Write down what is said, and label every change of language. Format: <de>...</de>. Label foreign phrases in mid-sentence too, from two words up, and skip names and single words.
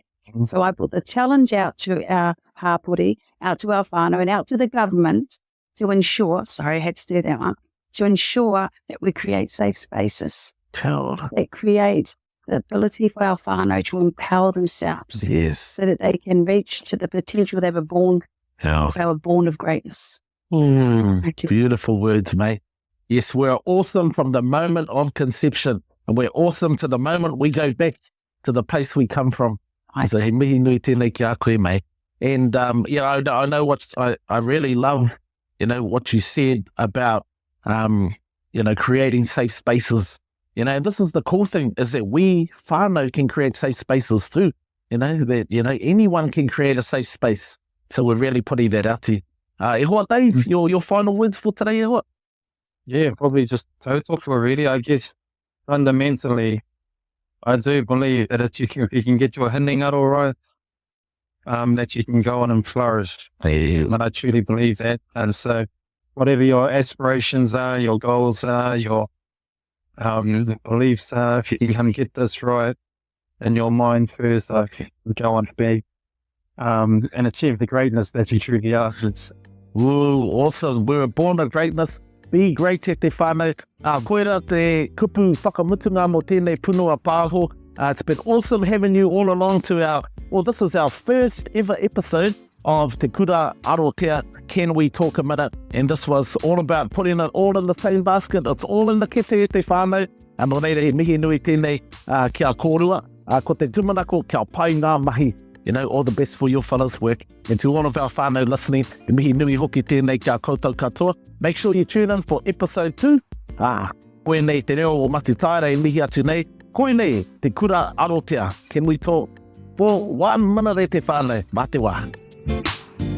<en>So I put the challenge out to our hapori, out to our whānau, and out to the government to ensure, sorry, I had to do that one, to ensure that we create safe spaces that create the ability for our whānau to empower themselves so that they can reach to the potential they were born of greatness. Beautiful words, mate. Yes, we're awesome from the moment of conception, and we're awesome to the moment we go back to the place we come from. So</en> <mi>he mihi nui tēnei ki a koe, mate.</mi> <en>And I know I really love, what you said about creating safe spaces. This is the cool thing, is that we whānau can create safe spaces too. Anyone can create a safe space. So we're really putting that out to you.</en> <mi>E hoa, Dave,</mi> <en>your final words for today,</en> <mi>e hoa?</mi> <en>Yeah, probably just tautoko really. I guess fundamentally, I do believe that if you can get your Hinengaro right, that you can go on and flourish. And I truly believe that. And so whatever your aspirations are, your goals are, your beliefs are, if you can get this right in your mind first, I think you go on to be and achieve the greatness that you truly are. Awesome. We were born of greatness. Be great</en> <mi>te whānau. Koera te kupu whakamutunga mo tēnei punua pāho.</mi> <en>It's been awesome having you all along to this is our first ever episode of Te Kura Arotea, Can We Talk a Minute? And this was all about putting it all in the same basket. It's all in the kete</en> <mi>te whānau. And no reira he mihi nui tēnei kia kōrua. Ko te tumanako kia pai ngā mahi.</mi> <en>All the best for your fellas' work. And to all of our whānau listening,</en> <mi>he mihi nui hoki tēnei kia koutou katoa.</mi> <en>Make sure you tune in for episode 2.</en> <mi>Koe nei te reo o Matutaera e mihi atu nei. Koe nei te Kura Arotea.</mi> <en>Can we talk for 1 minute</en> <mi>e te whānau? Mā te wā.</mi>